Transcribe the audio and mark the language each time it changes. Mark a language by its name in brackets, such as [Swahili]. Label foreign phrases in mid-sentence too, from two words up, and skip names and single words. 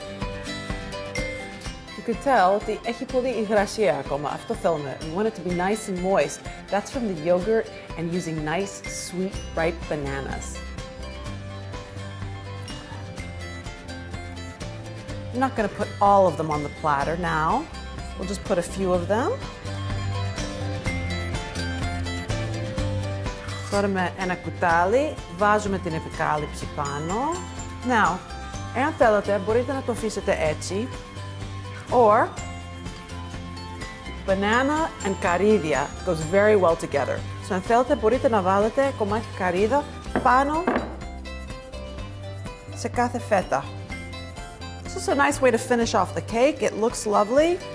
[English] You can tell [Greek] ότι έχει πολύ υγρασία ακόμα. Αυτό θέλουμε. [English] We want it to be nice and moist. That's from the yogurt and using nice, sweet, ripe bananas. I'm not going to put all of them on the platter now. We'll just put a few of them. [Greek] Τώρα με ένα κουτάλι βάζουμε την επικάλυψη πάνω. Now, εάν θέλετε, μπορείτε να το αφήσετε έτσι. [English] Or, banana and καρύδια goes very well together. So, [Greek] αν θέλετε, μπορείτε να βάλετε κομμάτι καρύδα πάνω σε κάθε φέτα. [English] This is a nice way to finish off the cake. It looks lovely.